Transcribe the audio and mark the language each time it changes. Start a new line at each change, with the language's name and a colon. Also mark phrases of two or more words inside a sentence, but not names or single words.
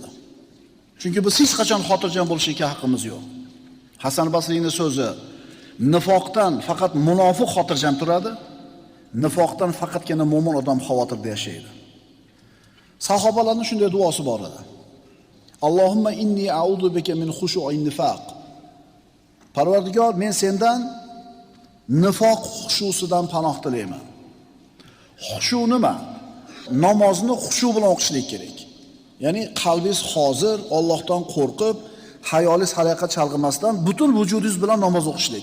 Uzbek: Chunki biz hech qachon xotirjam bo'lishga haqqimiz yo'q. Hasan Basriyning so'zi, nifoqdan faqat munofiq xotirjam turadi, nifoqdan faqatgina mo'min odam xavotirda yashaydi. Sahobalarning shunday duosi bor edi.
Arabic: اللهم إني أعوذ بك من خشوع النفاق.
Uzbek: Parvardigor, men sendan nifoq xushusidan panoh tilayman. Xushu nima? Namozni xushu bilan o'qishlik kerak. Ya'ni qalbingiz hozir Allohdan qo'rqib, hayolingiz haraqa chalg'imasdan butun vujudingiz bilan namoz o'qishlik.